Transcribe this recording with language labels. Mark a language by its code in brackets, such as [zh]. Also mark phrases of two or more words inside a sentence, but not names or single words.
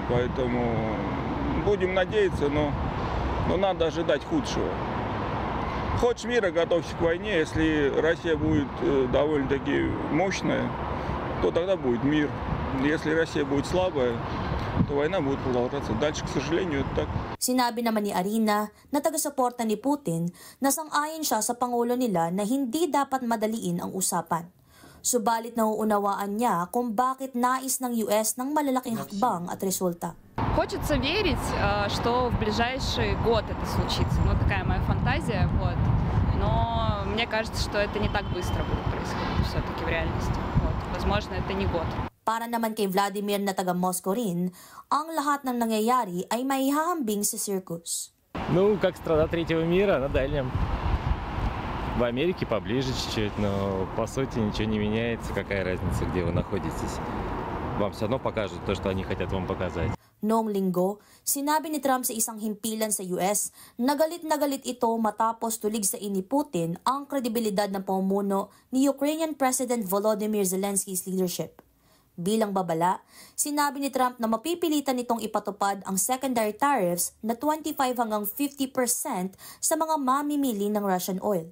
[ru] Поэтому будем надеяться, но надо ожидать худшего. Хочешь мира, готовься к войне. Если Россия будет довольно-таки мощная, то тогда будет мир. Если Россия будет слабая, то война будет продолжаться дальше. К сожалению, это так. [tl] Sinabi naman ni Arina na taga-suporta ni Putin na sang-ayon siya sa pangulo nila na hindi dapat madaliin ang usapan. Subalit nauunawaan niya kung bakit nais ng US ng malalaking hakbang at resulta. [ru] Хочется верить, что в ближайший год это случится. Ну, такая моя фантазия, вот. Но мне кажется, что это не так быстро будет происходить все-таки в реальности. Вот. Возможно, это не год. [tl] Para naman kay Vladimir na taga-Moscow rin, ang lahat ng nangyayari ay maihahambing sa circus. [ru] Ну, как страна третьего мира на дальнем. В Америке поближе чуть-чуть, но по сути ничего не меняется. Какая разница, где вы находитесь? Вам все равно покажут то, что они хотят вам показать. [tl] Noong linggo, sinabi ni Trump sa isang himpilan sa US na galit ito matapos tulig sa ni Putin ang kredibilidad ng pamumuno ni [en] Ukrainian President Volodymyr Zelensky's leadership. [tl] Bilang babala, sinabi ni Trump na mapipilitan nitong ipatupad ang [en] secondary tariffs [tl] na 25 hanggang 50% sa mga mamimili ng [en] Russian oil.